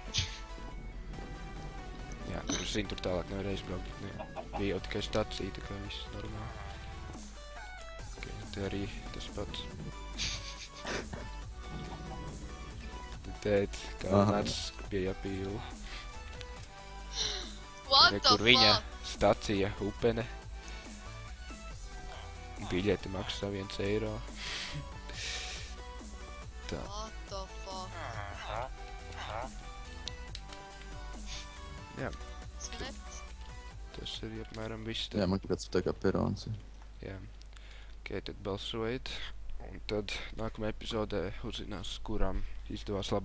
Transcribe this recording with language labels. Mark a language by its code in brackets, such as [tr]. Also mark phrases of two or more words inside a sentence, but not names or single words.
[lv] Jā, tur zinu, tur tālāk nevar aizbraukt, bet ne. Bija jau tikai stacija, tā kā viss normāli. Ok, te arī tas pats. Te tēt, kā nācis pie Japīlu. [en] What the [lv] Kur viņa [en] fuck? [lv] stacija, upene. Biļete maksā 1 eiro. Tā. [en] What the fuck? [lv] Jā, Svinēt? tas ir apmēram viss. Jā, man kāds tā kā perons ir. Jā. Ok, tad balsojiet. Un tad nākamajā epizodē uzzinās, kurām izdevās labāka.